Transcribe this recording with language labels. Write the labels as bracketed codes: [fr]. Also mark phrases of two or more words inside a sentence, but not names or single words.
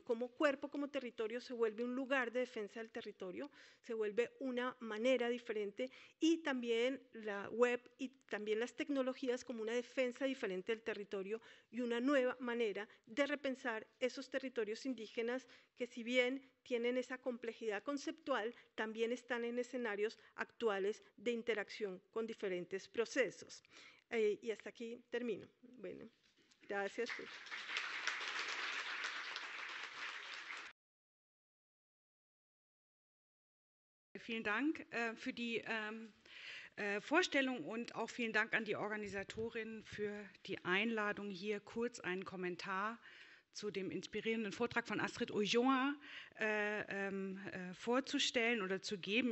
[es] Como cuerpo, como territorio, se vuelve un lugar de defensa del territorio, se vuelve una manera diferente y también la web y también las tecnologías como una defensa diferente del territorio y una nueva manera de repensar esos territorios indígenas que si bien tienen esa complejidad conceptual, también están en escenarios actuales de interacción con diferentes procesos. Y hasta aquí termino. Bueno, gracias. [de] Vielen Dank für die Vorstellung und auch vielen Dank an die Organisatorin für die Einladung, hier kurz einen Kommentar zu dem inspirierenden Vortrag von Astrid Ulloa vorzustellen oder zu geben.